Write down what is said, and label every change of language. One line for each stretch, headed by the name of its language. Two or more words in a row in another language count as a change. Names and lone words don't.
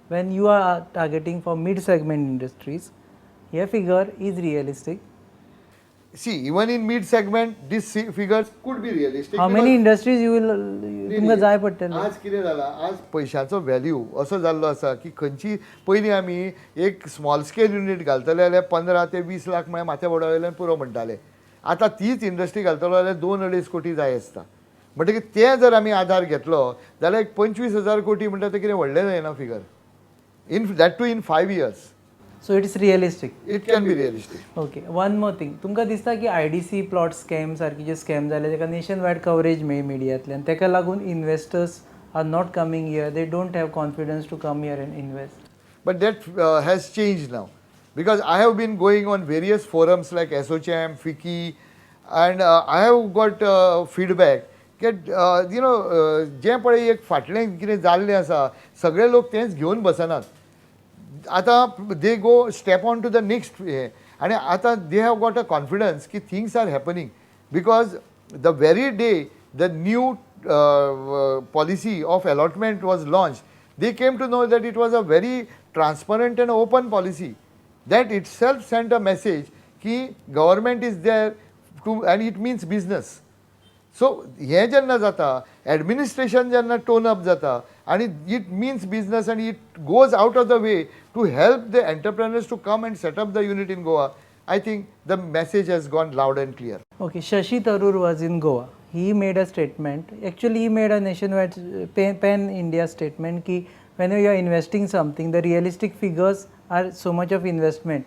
English: when you are targeting for mid-segment industries, your figure is realistic. See, even in mid segment, these figures could be realistic. How many industries you will
Konkani: तुमकां जाय पडटले? आज कितें जालां, आज पयशाचो व्हॅल्यू असो जाल्लो आसा की खंयची पयलीं आमी एक
English: small scale unit
Konkani: घालतले जाल्यार 15 ते 20 लाख म्हळ्यार माथ्या बोर्डा वयल्यान पुरो म्हणटाले. आतां तीच इंडस्ट्री घालतलो जाल्यार 2-2.5 कोटी जाय आसता. म्हणटकीर तें जर आमी आधार घेतलो जाल्यार एक 25,000 कोटी म्हणटा तें कितें व्हडलें जायना फिगर.
English: in that to in 5 years. So it is realistic. It can be realistic. Okay, one more thing.
Konkani: तुमकां दिसता की
English: IDC plot scam
Konkani: सारखे जे स्कॅम जाले तेका
English: nation wide coverage
Konkani: मेळ्ळी मिडियांतल्यान, तेका लागून
English: investors are not coming here, they don't have confidence to come here and invest. But that has changed now, because I have been going on various forums like SOCHAM, FICCI, and I have got feedback that
Konkani: जें पळय एक फाटलें कितें जाल्लें आसा सगळे लोक तेंच घेवन बसनात.
English: आतां they go step on to the next hey,
Konkani: आनी आतां
English: they have got a confidence की things are happening, because the very day the new policy of allotment was launch, they came to know that it was a very transparent and open policy. That itself sent a message ki government is there to, and it means business. So
Konkani: हे जेन्ना जाता, एडमिनिस्ट्रेशन जेन्ना
English: tone up
Konkani: जाता आणि
English: it means business and it goes out of the way to help the entrepreneurs to come and set up the unit in Goa, I think the message has gone loud and clear. Okay, Shashi Tharoor was in Goa. He made a statement. Actually, he made a nationwide pan-India statement ki whenever you are investing something, the realistic figures are so much of investment.